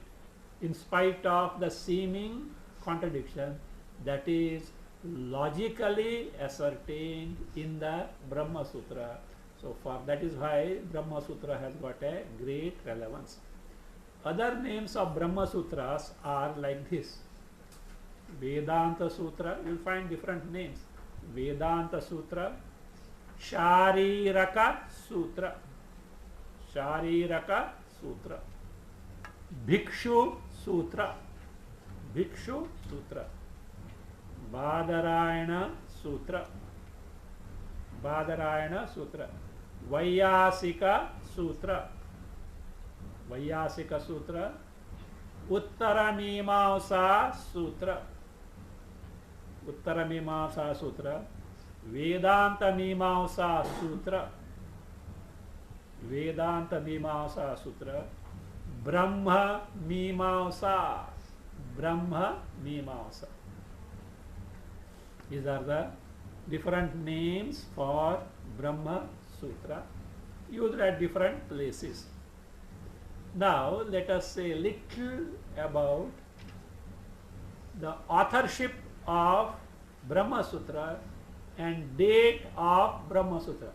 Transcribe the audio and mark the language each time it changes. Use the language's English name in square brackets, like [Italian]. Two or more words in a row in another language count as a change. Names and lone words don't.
[English] In spite of the seeming contradiction that is logically ascertained in the Brahma Sutra. So for that is why Brahma Sutra has got a great relevance. Other names of Brahma Sutras are like this. Vedanta Sutra, you will find different names. Vedanta Sutra, Shariraka Sutra, Shariraka Sutra, Bhikshu Sutra, Bhikshu Sutra, Badarayana Sutra, Badarayana Sutra, Vaiyasika Sutra, Vaiyasika Sutra, Uttaramimamsa Sutra, Uttaramimamsa Sutra, Vedanta Mimamsa Sutra, Vedanta Mimamsa Sutra, Brahma Mimamsa, Brahma Mimamsa. These are the different names for Brahma Sutra used at different places. Now let us say a little about the authorship of Brahma Sutra and date of Brahma Sutra.